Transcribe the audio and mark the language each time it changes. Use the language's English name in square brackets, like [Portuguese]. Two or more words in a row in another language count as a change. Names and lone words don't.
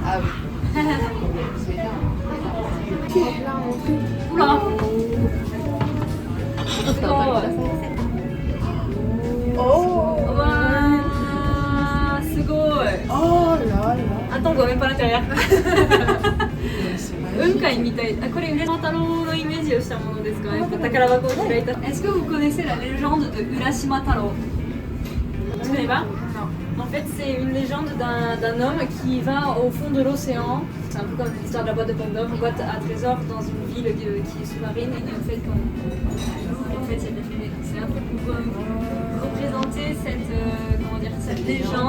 [French] Ah oui. C'est énorme. Oula! Oh Wow, c'est beau! Oh là là. Attends, on voit même pas l'intérieur. [Japanese] 雲海みたい。あ、これ浦島太郎のイメージをしたものですか？やっぱ宝箱を開いた。 [French] Est-ce que vous connaissez la légende de Urashima Taro? Tu connais pas? Non. En fait, c'est une légende d'un homme qui va au fond de l'océan. C'est un peu comme l'histoire de la boîte de Pandore, une boîte à trésor dans une ville qui est sous-marine. Et en fait, c'est un peu pour représenter cette légende.